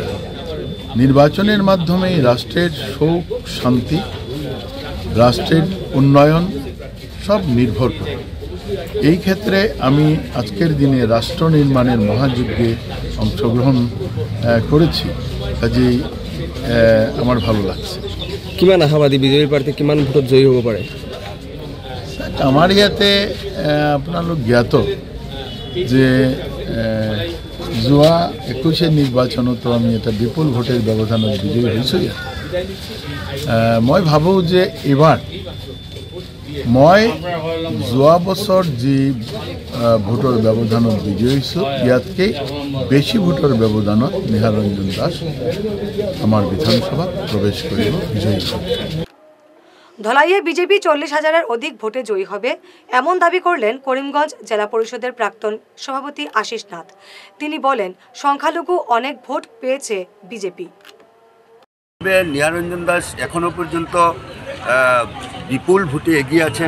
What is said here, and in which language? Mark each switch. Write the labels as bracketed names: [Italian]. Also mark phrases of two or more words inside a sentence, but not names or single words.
[Bangla] নির্বাচনের মাধ্যমে রাষ্ট্রের সুখ শান্তি, রাষ্ট্রের উন্নয়ন সব নির্ভর করে। এই ক্ষেত্রে আমি আজকের দিনে রাষ্ট্র নির্মাণের মহাযজ্ঞে অংশগ্রহণ করেছি, কাজেই আমার ভালো লাগছে। [Assamese] কিমান আশাবাদী বিজেপি প্ৰাৰ্থী কিমান ভোটত জয়ী হ'ব পাৰে? আমাৰ ইয়াতে আপোনালোক জ্ঞাত যে যোৱা 21 নিৰ্বাচনতো আমি এটা বিপুল ভোটের ব্যৱধানত বিজয়ী হৈছোঁ। ইয়াত মই ভাবোঁ যে এইবাৰ মই যোৱা বছৰ যি ভোটৰ ব্যৱধানত বিজয়ী হৈছোঁ, ইয়াতকৈ বেছি ভোটৰ ব্যৱধানত নিহাৰঞ্জন দাস আমাৰ বিধানসভাত প্ৰৱেশ কৰিব, বিজয়ী হ'ব। [Bangla] ধলাইয়ে বিজেপি 40,000-এর অধিক ভোটে জয়ী হবে এমন দাবি করলেন করিমগঞ্জ জেলা পরিষদের প্রাক্তন সভাপতি আশিস নাথ। তিনি বলেন, সংখ্যালঘু অনেক ভোট পেয়েছে বিজেপি। নিহারঞ্জন দাস এখনো পর্যন্ত বিপুল ভোটে এগিয়ে আছেন।